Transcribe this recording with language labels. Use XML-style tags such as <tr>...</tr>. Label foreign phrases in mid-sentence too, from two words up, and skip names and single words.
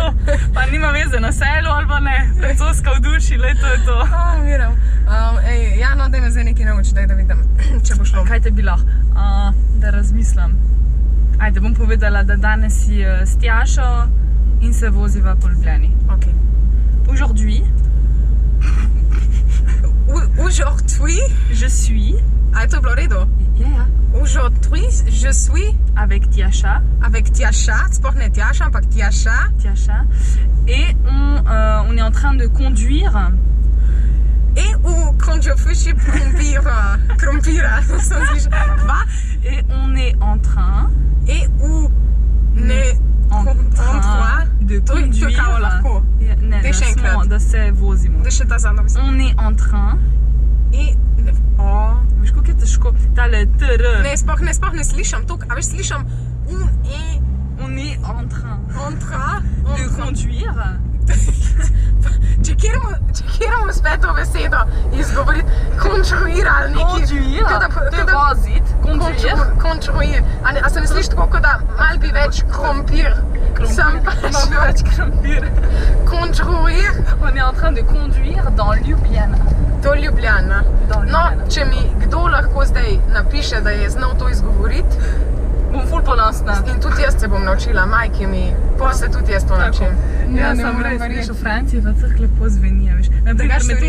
<sl>Pa nima veze na selu ali pa ne. Francoska v duši, to je to. Vidim. Ja, no, daj me zdaj nekaj nauči, da vidim, če bo šlo. Kaj te bi lahko? Da razmislim. Ajde, bom povedala, da danes si s Tjašo in se voziva po Ljubljani. Ok.</sl> <fr>Aujourd'hui, je suis...</fr> <sl>A je to bilo v redu? Ja.</sl> <fr>Aujourd'hui, je suis Avec Tjaša.</fr> <sl>avec Tjaša, sploh ne Tjaša, ampak Tjaša. Tjaša.</sl> <fr>Et on est en train de conduire. Et quand je fais krompira,</fr> <sl>sem slišala, kva?</sl> <fr>Et on est en train Et ne en train de</fr> <sl>To je</sl> <fr>conduire.</fr> <sl>kao lahko. Ne, Daj še enkrat. da se vozimo. Da še ta zadnja beseda.</sl> <fr>On est en train.</fr> <sl>Veš, kako je težko. Tale tr. Ne, sploh ne slišam to, a veš, slišam</sl> <fr>On est en train de de conduire.</fr> <sl>Če kjeramo spet to besedo izgovoriti, končruira ali neki. Conduire. To je voziti. Conduire. Končruir. A se ne sliši tako, kot da malo bi več krompir. Sem pa Malo več krompir. končruir.</sl> <fr>On est en train de conduire dans Ljubljana.</fr> <sl>To je Ljubljana. Do No, Ljubljana. če mi kdo lahko zdaj napiše, da je znal to izgovoriti, Bom ful ponosna. in tudi jaz se bom naučila, majke mi, pol se tudi jaz to naučim. Ja, ne sem morem res, verjeti. veš, v Franciji pa tako lepo zveni, veš. Naprimer, Drugače res.</sl>